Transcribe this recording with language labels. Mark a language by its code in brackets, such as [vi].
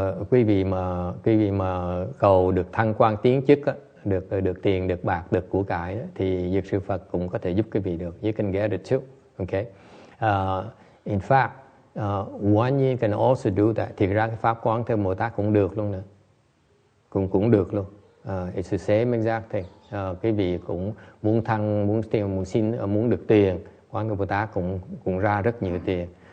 [vi] Quý vị mà cầu được thăng quan tiến chức, được tiền, được bạc, được của cải, thì Dược Sư Phật cũng có thể giúp quý vị được. [en] You can get it too. Okay. In fact, Guan Yin can also do that. [vi] Thì ra cái pháp Quán Thế Bồ Tát cũng được luôn nữa. Cũng được luôn. [en] It's the same exact thing. [vi] Quý vị cũng muốn thăng, muốn được tiền, Quán Thế Bồ Tát cũng ra rất nhiều tiền.